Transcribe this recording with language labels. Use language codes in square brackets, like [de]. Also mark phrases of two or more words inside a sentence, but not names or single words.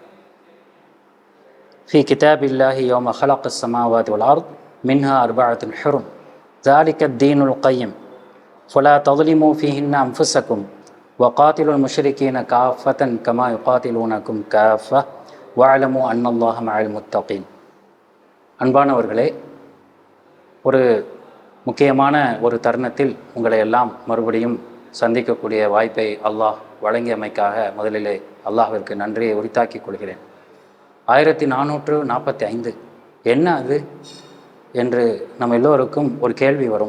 [ar] في كتاب الله يوم خلق السماوات والأرض منها 4 حرم ذلك الدين القيم فلا تظلموا فيهن أنفسكم وقاتلوا المشركين كافة كما يقاتلونكم كافة واعلموا أن الله مع المتقين. [ta] அன்பானவர்களே, ஒரு முக்கியமான ஒரு தருணத்தில் உங்களை எல்லாம் மறுபடியும் சந்திக்கக்கூடிய வாய்ப்பை அல்லாஹ் வழங்கியமைக்காக முதலிலே அல்லாஹ்விற்கு நன்றியை உரித்தாக்கிக் கொள்கிறேன். 1445 என்ன அது என்று நம் எல்லோருக்கும் ஒரு கேள்வி வரும்.